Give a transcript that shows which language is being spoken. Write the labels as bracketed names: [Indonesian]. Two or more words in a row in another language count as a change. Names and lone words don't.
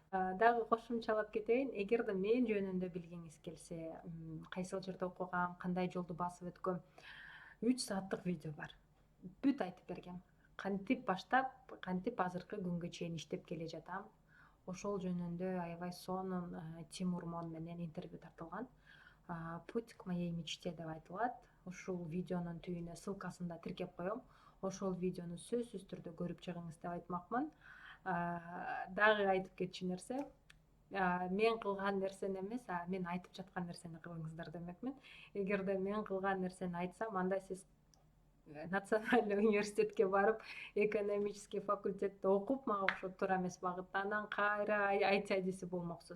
[Kyrgyz] Дагы кошумчалап кетейин. Эгерде мен жөнүндө билгиңиз келсе, кайсыл жерде окугам, кандай жолду басып өткөм, 3 сааттык видео бар. Бүт айтып бергем. Кантип баштап, кантип азыркы күнгө чейин иштеп келе жатам. Ошол жөнүндө аябай сонун Тимур Мон менен интервью тартылган. Путь к моей мечте деп айтылат. Ушул видеонун түбүнө ссылкасын да тиркеп коем. Ошол видеону сөзсүз түрдө көрүп чыгыңыз деп айтмакмын. Дагы айтып кетчү нерсе, мен кылган нерсени эмес, мен айтып жаткан нерсени кылыңыздар демекмин. Эгерде мен кылган нерсени айтсам, анда сиз [Russian] национальный университетке [Kyrgyz] барып, [Russian] экономический факультетте [Kyrgyz] окуп, мага окшоп туура эмес багытта анан кайра IT адиси болмоксуз.